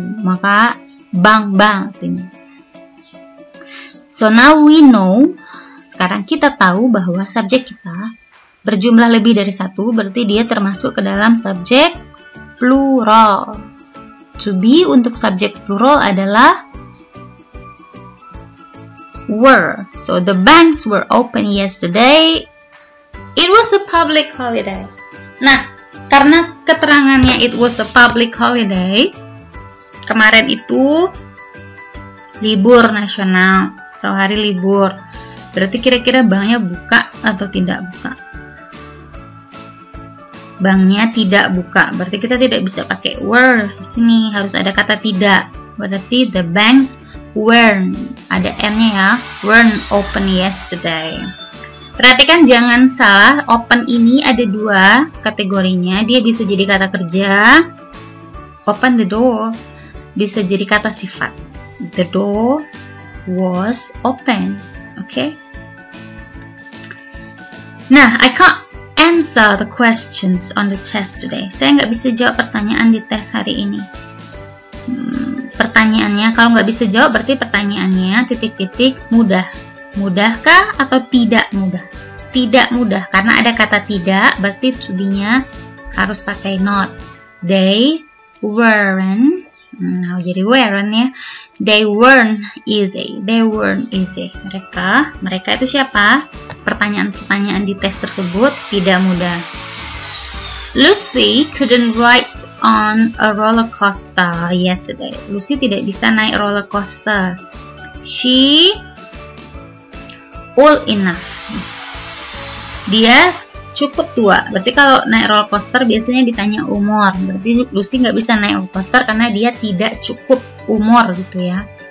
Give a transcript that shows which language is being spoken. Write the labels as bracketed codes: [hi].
[id] Maka bank artinya. [en] So now we know, [id] sekarang kita tahu bahwa subjek kita berjumlah lebih dari 1, berarti dia termasuk ke dalam subjek plural. To be untuk subjek plural adalah were. [en] So the banks were open yesterday. It was a public holiday. [id] Nah, karena keterangannya [en] it was a public holiday, [id] kemarin itu libur nasional atau hari libur. Berarti kira-kira banknya buka atau tidak buka? Banknya tidak buka. Berarti kita tidak bisa pakai were di sini, harus ada kata tidak. Berarti [en] the banks weren't, [id] ada n-nya ya, [en] weren't open yesterday. [id] Perhatikan jangan salah, open ini ada 2 kategorinya. Dia bisa jadi kata kerja, [en] open the door, [id] bisa jadi kata sifat. [en] The door was open. Okay? Nah, I can't answer the questions on the test today. [id] Saya nggak bisa jawab pertanyaan di tes hari ini. Pertanyaannya, kalau nggak bisa jawab berarti pertanyaannya mudah. Mudahkah atau tidak mudah? Tidak mudah, karena ada kata tidak, berarti to be-nya harus pakai not. [en] They weren't, [id] nah jadi weren't ya. [en] They weren't easy. They weren't easy. [id] Mereka itu siapa? Pertanyaan-pertanyaan di tes tersebut tidak mudah. [en] Lucy couldn't ride on a roller coaster yesterday. [id] Lucy tidak bisa naik roller coaster. [en] She old enough. [id] Dia cukup tua. Berarti kalau naik roller coaster biasanya ditanya umur. Berarti Lucy nggak bisa naik roller coaster karena dia tidak cukup umur gitu ya.